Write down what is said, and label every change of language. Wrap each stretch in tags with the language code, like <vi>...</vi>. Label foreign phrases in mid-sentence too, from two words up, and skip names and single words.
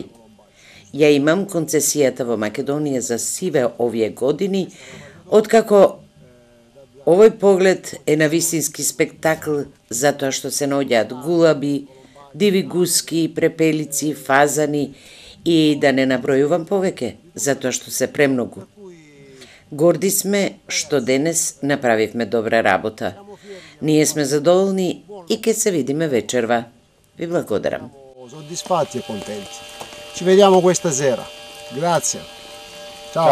<mk>Ја имам концесијата во Македонија за сиве овие години, откако овој поглед е на вистински спектакл затоа што се наоѓаат гулаби, диви гуски, препелици, фазани и да не набројувам повеќе, затоа што се премногу. Горди сме што денес направивме добра работа. Ние сме задоволни и ке се видиме вечерва. Ви благодарам.</mk> <it>Soddisfatti e contenti. Ci vediamo questa sera. Grazie. Ciao.</it>